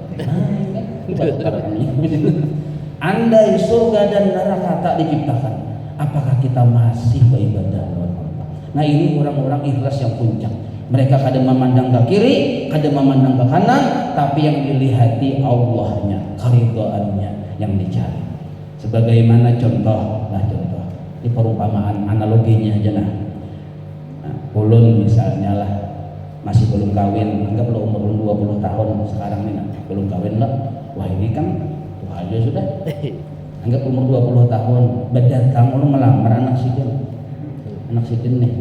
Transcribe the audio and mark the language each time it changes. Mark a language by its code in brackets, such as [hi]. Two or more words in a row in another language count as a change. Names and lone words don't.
[id] Andai surga dan neraka tak diciptakan, apakah kita masih beribadah kepada Allah? Nah, ini orang-orang ikhlas yang puncak. Mereka kadang memandang ke kiri, kadang memandang ke kanan, tapi yang dilihati Allahnya, keridhaannya yang dicari. Sebagaimana contoh di perumpamaan analoginya aja nah. [bjn] Ulun misalnya lah masih belum kawin, anggap lo umur 20 tahun sekarang nih nah, belum kawin lah. Wah ini kan tua aja sudah. Anggap umur 20 tahun, berdatang lo melamar anak sidin. Anak sidin nih.